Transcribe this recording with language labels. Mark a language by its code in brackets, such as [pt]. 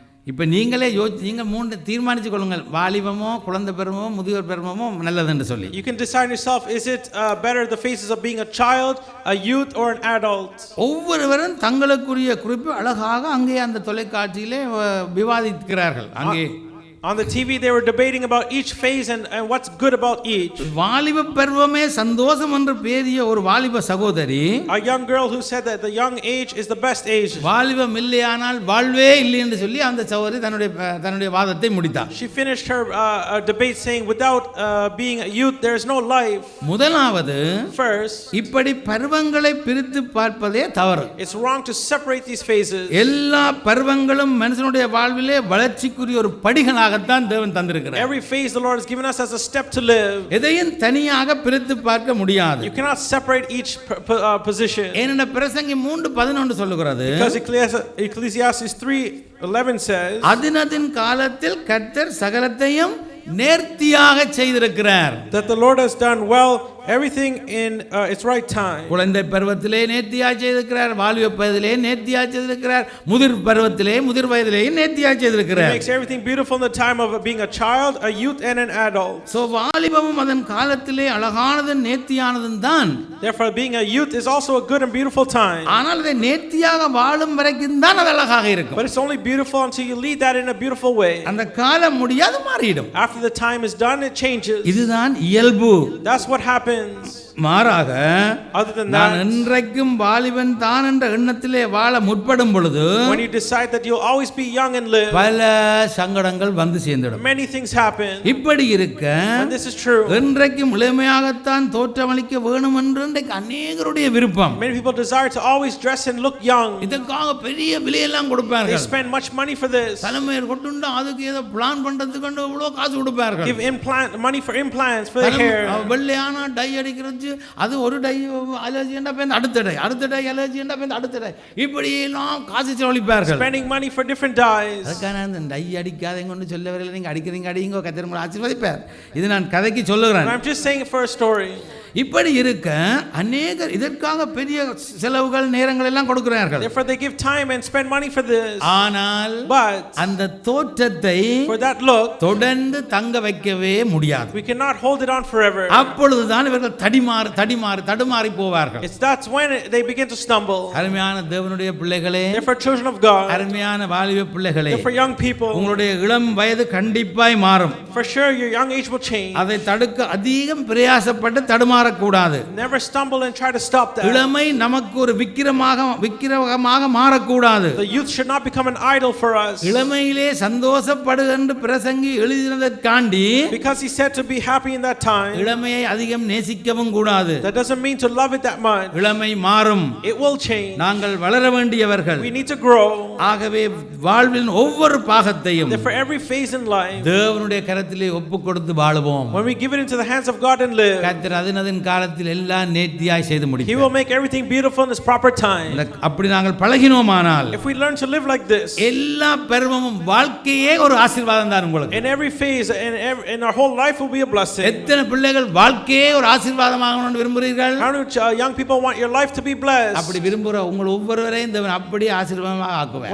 [ta] இப்போ நீங்களே நீங்கள் மூன்று தீர்மானிச்சு கொள்ளுங்கள், வாலிபமோ குழந்தை பருவமோ முதியோர் பருவமோ நல்லதுன்னு சொல்லி. [en] You can decide yourself, is it better the phases of being a child, a youth or an adult? [ta] ஒவ்வொருவரும் தங்களுக்குரிய குறிப்பு அழகாக அங்கே அந்த தொலைக்காட்சியிலே விவாதிக்கிறார்கள். அங்கே [en] on the TV they were debating about each phase and what's good about each. [ta] வாலிப பருவமே சந்தோஷம் என்று பேரிய ஒரு வாலிப சகோதரி, [en] a young girl who said that the young age is the best age. [ta] வாலிபம் இல்லையானால் வாழ்வே இல்லை என்று சொல்லி அந்த சகோதரி தன்னுடைய வாதத்தை முடித்தார். [en] She finished her debate saying without being a youth there is no life. [ta] முதலாவது, [en] first, [ta] இப்படி பருவங்களை பிரித்து பார்ப்பதே தவறு. [en] it's wrong to separate these phases. [ta] எல்லா பருவங்களும் மனுஷனுடைய வாழ்விலே வளர்ச்சிக்குரிய ஒரு படிகளாக தேவன் தந்திருக்கிறார். [en] Every phase the Lord has given us as a step to live. [ta] எதையும் தனியாக பிரித்து பார்க்க முடியாது. [en] You cannot separate each position. [ta] ஏனென்ன பிரசங்கி 3:11 சொல்லுகிறது, [en] because Ecclesiastes 3:11 says, [ta] அதினதின் காலத்தில் கர்த்தர் சகலத்தையும் நேர்த்தியாக செய்திருக்கிறார். [en] that the Lord has done well everything in its right time. [ta] குழந்தை பருவத்திலே நேர்த்தியா செய்திருக்கிறார், வாலிப வயதிலே நேர்த்தியா செய்திருக்கிறார், முதிர் பருவத்திலே முதிர் வயதிலே நேர்த்தியா [en] He [ta] செய்திருக்கிறார். [en] makes everything beautiful in the time of being a child, a youth, and an adult. [ta] So வாலிபமும் அதன் காலத்திலே அழகானதும் நேர்த்தியானதும் தான். [en] Therefore, being a youth is also a good and beautiful time. [ta] ஆனால் அதை நேர்த்தியாக வாழும் வரைக்கும் தான் அது அழகாக இருக்கும். [en] But it's only beautiful until you lead that in a beautiful way. [ta] அந்த காலம் முடியாது மாறிடும். [en] After the time is done, it changes. [ta] இதுதான் இயல்பு. [en] That's what happens. [ta] மாறாக [en] Other than [ta] நான் [en] that, [ta] என்றைக்கும் வாலிபன் தான் என்ற எண்ணத்திலே வாழ முற்படும் பொழுது [en] when you decide that you'll always be young and live, [ta] பல சங்கடங்கள் வந்து சேர்ந்துடும். [en] many things happen. [ta] இப்படி இருக்க [en] And this is true. [ta] என்றைக்கும் இளமையாகத்தான் தோற்றமளிக்க வேணும் என்று இன்றைக்கு அநேகருடைய விருப்பம். [en] Many people desire to always dress and look young. [ta] இதற்காக பெரிய விலையெல்லாம் [en] They [ta] கொடுப்பார்கள். [en] spend much money for this. [ta] தலைமையர் கொண்டு அதுக்கு ஏதோ பிளான் பண்றதுக்கு இவ்வளவு காசு கொடுப்பார்கள். [en] Give money for implants for the hair. [ta] வெள்ளையான tie அடிக்கிறது, அது ஒரு டை அலர்ஜி என்றா பேருந்து அடுத்த டை, அடுத்த டை அலர்ஜி என்றா பேருந்து அடுத்த டை, இப்படி எல்லாம் காசு செலவழிப்பார்கள். [en] Spending money for different dyes. [ta] அதுக்கான அந்த டை அடிக்காதீங்க ஒன்று சொல்ல வரல, நீங்க அடிக்கிறீங்க அடிங்க, கத்திர உங்களை ஆசீர்வதிப்பார். இது நான் கதைக்கு சொல்லுகிறேன். [en] I'm just saying it for a story. [ta] இப்படி இருக்க அநேகர் இதற்காக பெரிய செலவுகள் நேரங்கள் எல்லாம் கொடுக்கிறார்கள். [en] Therefore they give time and spend money for this. [ta] ஆனால் [en] But [ta] அந்த தோற்றத்தை [en] for that look, [ta] தொடர்ந்து தங்க வைக்கவே முடியாது. [en] we cannot hold it on forever. [ta] அப்பொழுதுதான் இவர்கள் தடுமாறி போவார்கள். [en] That's when they begin to stumble. [ta] அருமையான தேவனுடைய பிள்ளைகளே, [en] Therefore children of God, [ta] அருமையான வாலிப பிள்ளைகளே, [en] therefore young people, [ta] உங்களுடைய இளம் வயது கண்டிப்பாய் மாறும். [en] for sure your young age will change. [ta] அதை தடுக்க அதிகம் பிரயாசப்பட்டு தடுமாறக்கூடாது. [en] Never stumble and try to stop that. [ta] இளமை நமக்கு ஒரு விக்கிரகமாக மாறக்கூடாது. [en] The youth should not become an idol for us. [ta] இளமையிலே சந்தோஷப்படு என்று பிரசங்கி எழுதினதற்காண்டி, [en] Because he said to be happy in that time, [ta] இளமையை அதிகம் நேசிக்கவும் கூடாது. [en] that doesn't mean to love it that much. [ta] இளமை மாறும். [en] It will change. [ta] நாங்கள் வளர வேண்டியவர்கள். [en] We need to grow. [ta] ஆகவே வாழ்வின் ஒவ்வொரு பாகத்தையும் [en] Therefore every phase in life, [ta] தேவனுடைய கரத்திலே ஒப்புக் கொடுத்து வாழுவோம். [en] when we give it into the hands of God and live, [ta] கர்த்தர் அதன் காலத்தில் எல்லாம் நேர்த்தியாய் செய்து [en] he [ta] முடிப்பார். [en] will make everything beautiful in its proper time. [ta] அப்படி நாங்கள் பழகினோமானால் [en] If we learn to live like this, [ta] எல்லா பருவமும் வாழ்க்கையே ஒரு ஆசீர்வாதம் தான் உங்களுக்கு. [en] in every phase in our whole life will be a blessing. [ta] எத்தனை பிள்ளைகள் வாழ்க்கையே ஒரு ஆசீர்வாதமாகணும்னு விரும்புகிறீர்கள்? [en] How many young people want your life to be blessed? [ta] அப்படி விரும்புகிற உங்கள் ஒவ்வொருவரையும் தேவன் அப்படியே ஆசீர்வாதமாக ஆக்குவார்.